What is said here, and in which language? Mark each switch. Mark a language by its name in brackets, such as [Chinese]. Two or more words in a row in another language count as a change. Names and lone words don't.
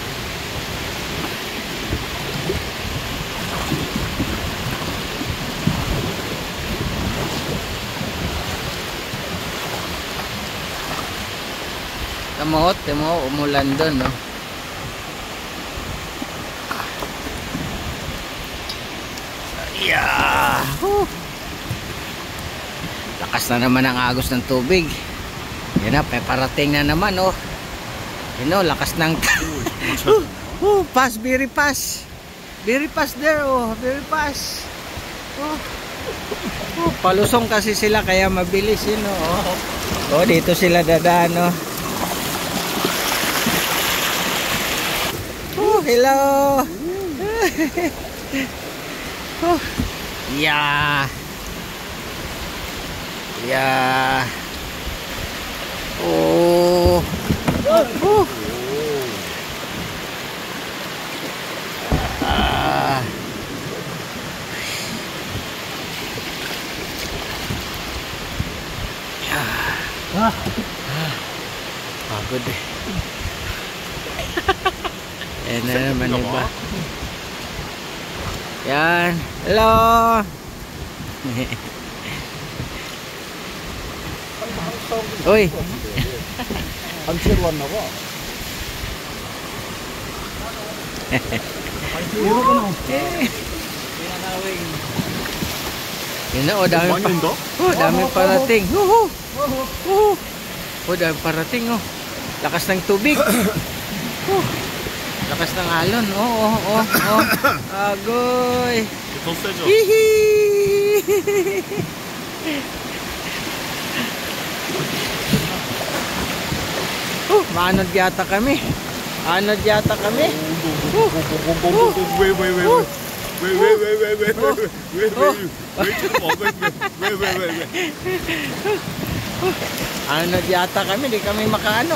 [Filipino] Tamo, umulan doon, no? Yeah. Lakas na naman ang agos ng tubig. Yan na, parating na naman, oh. Yun, oh, lakas ng pass, [English] very fast. Very fast there, oh. Very fast. Oh. [Filipino] Oh, palusong kasi sila kaya mabilis, yun, oh. Oh, dito sila dadaan, oh. Oh, hello. Oh. Yeah. Yeah. Oh. Oh. Ah. Yeah. Pagod eh. Yan na naman iba. Yan. Hello. Uy. [Korean] 안 새로 왔나 봐. [Filipino] Puro ko na. Yun na, dami [Korean] 많이 [Filipino] pa. [Korean] 온다? [Filipino] Dami parating. Dami parating, Lakas ng tubig. Lakas ng alon. Agoy. [Korean] 더 세죠? [Filipino] Hihi. Maanod yata kami. Anod yata kami. Anod yata kami, di kami makaano.